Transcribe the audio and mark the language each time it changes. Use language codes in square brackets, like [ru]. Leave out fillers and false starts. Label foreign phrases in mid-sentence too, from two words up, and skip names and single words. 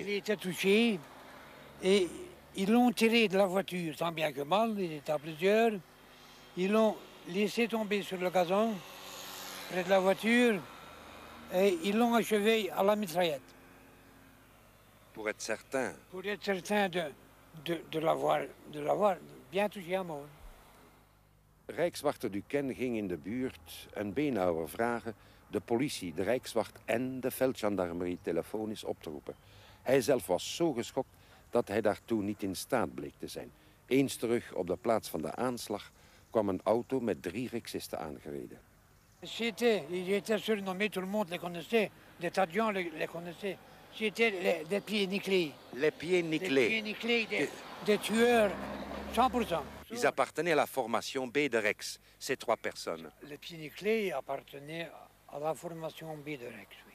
[fr] Il était touché et ils l'ont tiré de la voiture, tant bien que mal, il était à plusieurs. Ils l'ont laissé tomber sur le gazon, près de la voiture, et ils l'ont achevé à la mitraillette, Pour être certain. pour être certain de l'avoir bien touché à mort. [nl] Rijkswachter Duquesne ging in de buurt een beenhouwer vragen de politie, de Rijkswacht en de veldgendarmerie telefonisch op te roepen. Hij zelf was zo geschokt dat hij daartoe niet in staat bleek te zijn. Eens terug op de plaats van de aanslag kwam een auto met 3 riksisten aangereden. [fr] J'étais surnommé, tout le monde les connaissait, les tadions les connaissaient. J'étais des pieds nickelés. Les pieds Des nickelés. pieds nickelés, des tueurs 100%. Ils appartenaient à la formation B de Rex, ces trois personnes. Les pieds nickelés appartenaient à la formation B de Rex, oui.